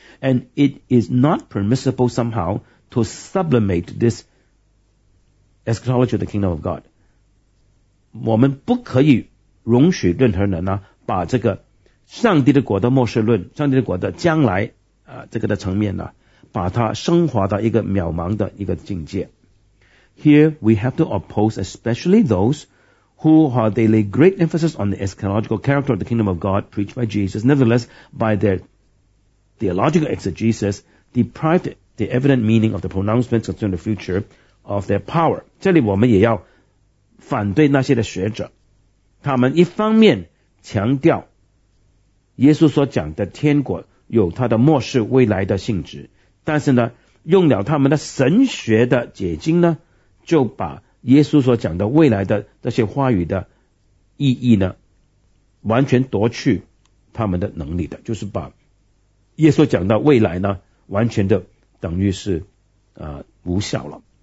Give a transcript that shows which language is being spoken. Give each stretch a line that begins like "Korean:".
English: And it is not permissible somehow to sublimate this eschatology of the kingdom of God。
Chinese: 我们不可以容许任何人呢，把这个上帝的国的末世论、上帝的国的将来啊、这个的层面呢，把它升华到一个渺茫的一个境界。
English: Here we have to oppose especially those who while they lay great emphasis on the eschatological character of the kingdom of God preached by Jesus, nevertheless, by their theological exegesis, deprived the evident meaning of the pronouncements concerning the future of their power.
Chinese: 这里我们也要反对那些的学者，他们一方面强调耶稣所讲的天国有他的末世未来的性质，但是呢，用了他们的神学的解经呢，就把耶稣所讲的未来的这些话语的意义呢，完全夺去他们的能力的，就是把耶稣讲到未来呢，完全的等于是无效了。